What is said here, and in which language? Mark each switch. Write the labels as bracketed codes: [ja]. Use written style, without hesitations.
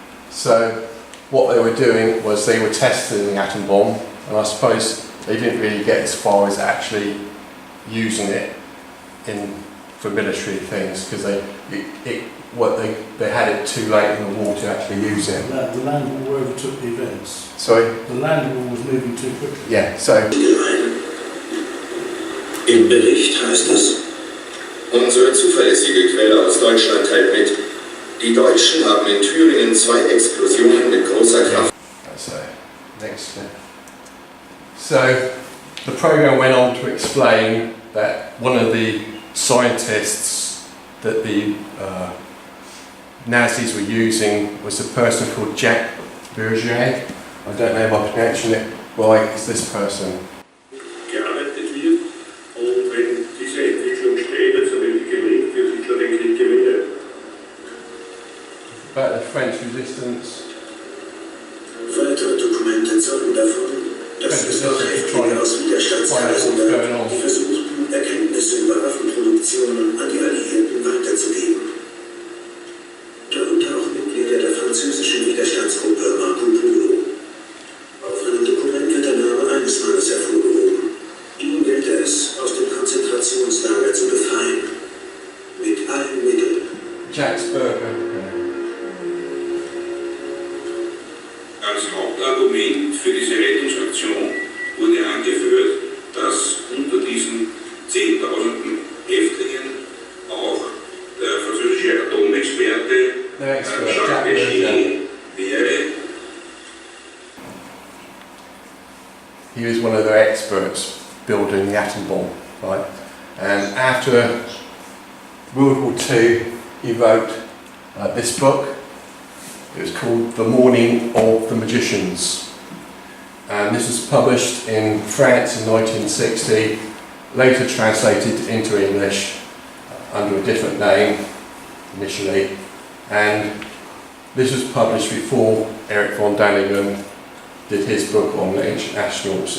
[en] So what they were doing was they were testing the atom bomb, and I suppose they didn't really get as far as actually using it for military things, because they had it too late in the war to actually use it. The land war overtook the events. Sorry? The land war was moving too quickly. Yeah, so... [de] Im Bericht heißt es: Unsere zuverlässige Quelle aus Deutschland teilt mit, die Deutschen haben in Thüringen 2 Explosionen mit großer Kraft. [en] So, next step. So, the program went on to explain that one of the scientists that the Nazis were using was a person called Jacques Bourget. I don't know if I'm pronouncing it right, it's this person. [de] Gearbeitet wird, und wenn diese Entwicklung steht, also wenn die gelingt, wird Hitler den Krieg gewinnen. [en] About the French resistance. [de] Weitere Dokumente zeugen davon, dass es noch Häftlinge aus Widerstandsreisen die versuchten, Erkenntnisse über Waffenproduktionen an die Alliierten weiterzugeben. Darunter auch Mitglieder der französischen Widerstandsgruppe Marco Polo. Auf einem Dokument wird der Name eines Mannes hervorgehoben. Ihn gilt es, aus dem Konzentrationslager zu befreien. Mit allen Mitteln. Jacques Bourget. Als Hauptargument für diese Rettungsaktion wurde angeführt, dass unter diesen Zehntausenden Häftlingen auch der französische Atomexperte Jacques Bourget wäre. [en] He was one of their experts building the atom bomb, right? And after World War II, he wrote this book. It was called The Morning of the Magicians, and this was published in France in 1960, later translated into English under a different name initially, and this was published before Eric von Däniken did his book on ancient astronauts.